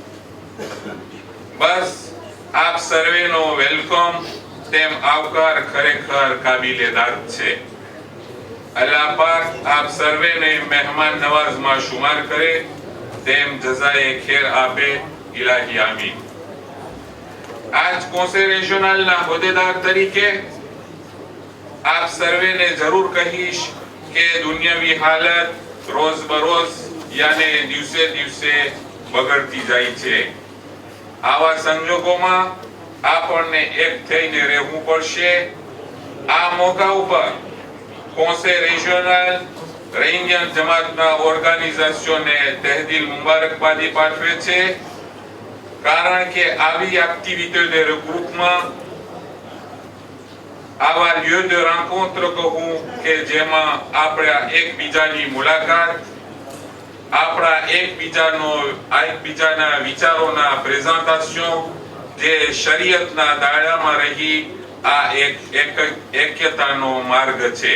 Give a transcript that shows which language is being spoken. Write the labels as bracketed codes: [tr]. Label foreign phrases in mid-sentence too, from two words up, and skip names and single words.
[gu] બસ આપ સર્વેનો વેલકમ તેમ આવકાર ખરેખર કાબિલેદાદ છે। અલ્લાહ પાક આપ સર્વેને મહેમાન નવાઝમાં શુમાર કરે તેમ જઝાએ ખેર આપે, ઇલાહી આમીન। આજ [fr] conseil régional [gu] ના હોદ્દેદાર તરીકે આપ સર્વેને જરૂર કહીશ કે દુનિયાવી હાલત રોજ બરોજ યાને દિવસે દિવસે બગડતી જાય છે। આવા સંજોગોમાં આપણને એક થઈને રહેવું પડશે। આ મોકા ઉપર [fr] conseil régional [gu] રેન્જન જમાતના ઓર્ગેનાઇઝેશનને તહેદિલ મુબારકબાદી પાઠવે છે, કારણ કે આવી એક્ટિવિટી [fr] de regroupement, [gu] આવા [fr] lieu de rencontre [gu] કહું કે જેમાં આપણે એકબીજાની મુલાકાત, આપણા એકબીજાના વિચારોના પ્રેઝન્ટેશન જે શરીયતના દાયરામાં રહી આ એક એક્યતાનો માર્ગ છે।